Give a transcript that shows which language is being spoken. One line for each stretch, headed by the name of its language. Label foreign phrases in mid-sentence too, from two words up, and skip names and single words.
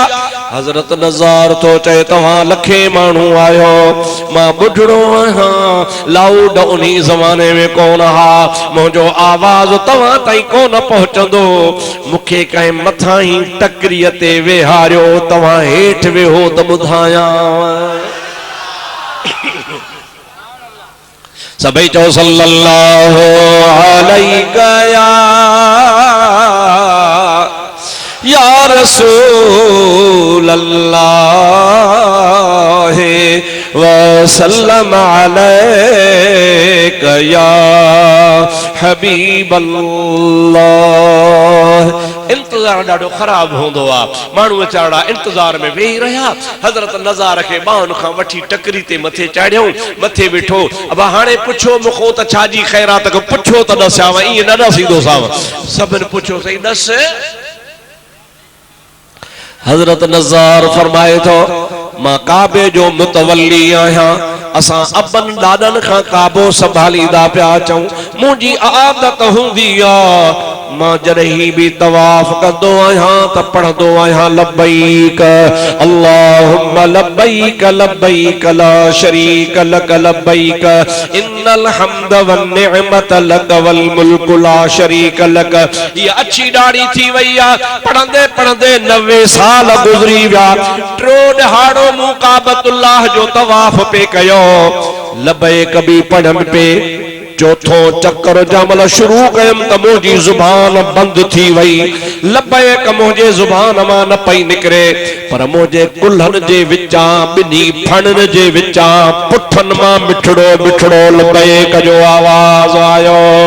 Sindhi: हज़रत नज़ार तो चए तव्हां लखे माण्हू आयो, मां ॿुढड़ो आहियां, लाउड उन्ही ज़माने में कोन हा, मुंहिंजो आवाज़ तव्हां ताईं कोन पहुचंदो। मूंखे कंहिं मथां ई टकरीअ ते वेहारियो, तव्हां हेठि वेहो त ॿुधायां। सभई चओ
Arabic: صلى الله عليك يا رسول الله وسلم عليك يا حبيب الله.
Sindhi: इंतजार ॾाढो ख़राब होंदो आ, माण्हू वीचारा इंतजार में वेही रहा। हज़रत नज़ार खे ॿाहुनि खां वठी टकरी ते मथे चाढ़ियऊं, मथे बिठो। अब हाणे पुछो मूंखों त छाजी ख़ैरात को पुछो त ॾसांव, ईअं न ॾसींदो साव। सभिनि पुछो सही ॾस। हज़रत नज़ार फरमाए थो मां काबे जो मुतवल्ली आहियां, असां अबन ॾाॾनि खां काबो संभालींदा पिया अचूं। मुंहिंजी आदत हूंदी आ मां जॾहिं भी तवाफ कंदो आहियां त पढ़ंदो आहियां
Arabic: لبيك اللهم لبيك لبيك لا شريك لك لبيك إن الحمد والنعمة لك والملك لا شريك لك.
Sindhi: ये अच्छी दाढ़ी थी वई आ, पढ़ंदे पढ़ंदे 90 साल गुज़री विया। टियों ॾहाड़ो मूं काबतुल्लाह जो तवाफ पे कयो, लब्बैक भी पढ़न पे। चौथों चक्कर जमल शुरू कयम त मुंहिंजी ज़ुबान बंद थी वई। लब्बैक मुंहिंजे ज़ुबान मां न पई निकिरे, पर मुंहिंजे कुल्हनि जे विचां ॿिन्ही फणनि जे विचां पुठनि मां मिठड़ो मिठड़ो लब्बैक जो आवाज़ आयो।